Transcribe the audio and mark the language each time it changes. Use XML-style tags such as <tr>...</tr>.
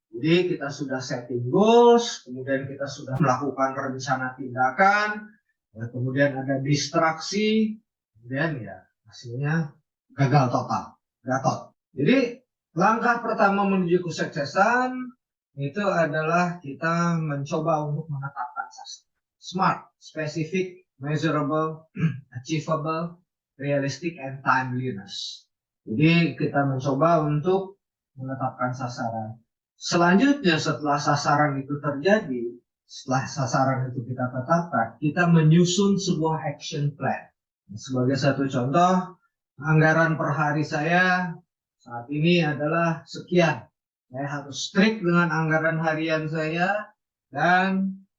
<id>Jadi kita sudah setting goals, kemudian kita sudah melakukan rencana tindakan, kemudian ada distraksi, kemudian ya hasilnya gagal total, gatot. Jadi langkah pertama menuju kesuksesan itu adalah kita mencoba untuk menetapkan sasaran.</id> <en>Smart, specific, measurable, achievable, realistic, and timeliness.</en> <id>Jadi kita mencoba untuk menetapkan sasaran. Selanjutnya setelah sasaran itu terjadi, setelah sasaran itu kita tetapkan, kita menyusun sebuah action plan. Sebagai satu contoh, anggaran per hari saya saat ini adalah sekian. Saya harus strict dengan anggaran harian saya dan</id>